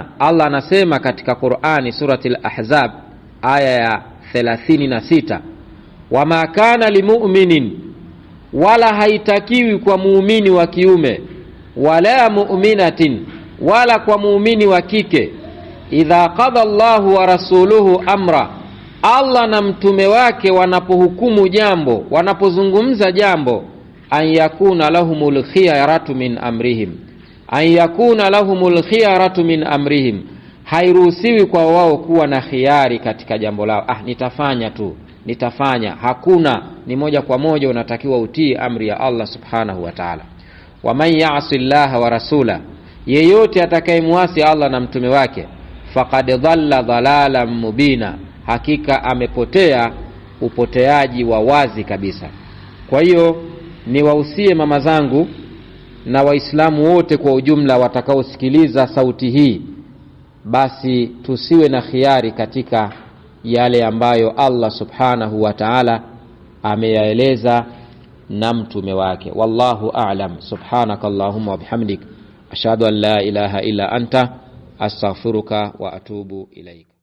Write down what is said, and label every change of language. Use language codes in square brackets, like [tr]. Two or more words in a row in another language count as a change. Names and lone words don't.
[sw] Allah anasema katika Qur'ani surati al-Ahzab aya ya 36, [ar] وما كان لمؤمن, [sw] wala haitakiwi kwa muumini wa kiume, [ar] ولا مؤمنة, [sw] wala kwa muumini wa kike, [ar] إذا قضى الله ورسوله أمرا, [sw] Allah na mtume wake wanapohukumu jambo, wanapozungumza jambo, [ar] أن يكون لهم الخيرة من أمرهم أن يكون لهم الخيرة من أمرهم, [sw] hairuhusiwi kwa wao kuwa na khiari katika jambo lao. Nitafanya. Hakuna, ni moja kwa moja unatakiwa utii amri ya Allah [ar] سبحانه وتعالى. ومن يعص الله ورسوله, [sw] yeyote atakayemuasi Allah na mtume wake, [ar] فقد ضل ضلالا مبينا, [sw] hakika amepotea upoteaji wa wazi kabisa. Kwa hiyo niwahusie mama zangu na Waislamu wote kwa ujumla watakaosikiliza sauti hii, basi tusiwe na khiari katika yale ambayo Allah [ar] سبحانه وتعالى [sw] ameyaeleza na mtume wake. [ar] والله أعلم. سبحانك اللهم وبحمدك أشهد أن لا إله إلا أنت أستغفرك وأتوب إليك.